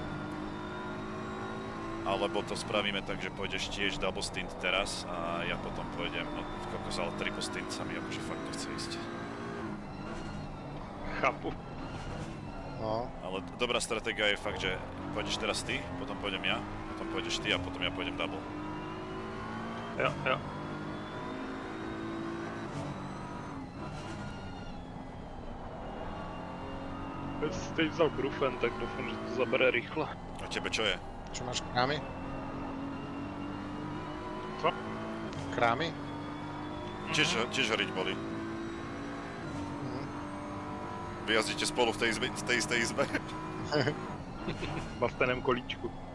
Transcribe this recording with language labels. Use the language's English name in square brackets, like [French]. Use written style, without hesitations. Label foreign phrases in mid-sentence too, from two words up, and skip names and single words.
[Slovak] Alebo to spravíme tak, že pôjdeš tiež [English] double stint [Slovak] teraz a ja potom pôjdem, no kokos, ale [English] triple stint [Slovak] sa mi akože fakt nechce ísť. [Czech] Chápu. No, [Slovak] Ale dobrá stratégia je fakt, že pôjdeš teraz ty, potom pôjdem ja, potom pôjdeš ty a potom ja pôjdem double. [Czech] Jo, jo. Ja si teď vzal Grufen, tak doufám, že to zabere rychle. [Slovak] A tebe čo je? čo máš krámy? [Czech] Co? Krámy? [Slovak] Tiež horiť boli. Vy jazdíte spolu v tej istej izbe? V basteném kolíčku.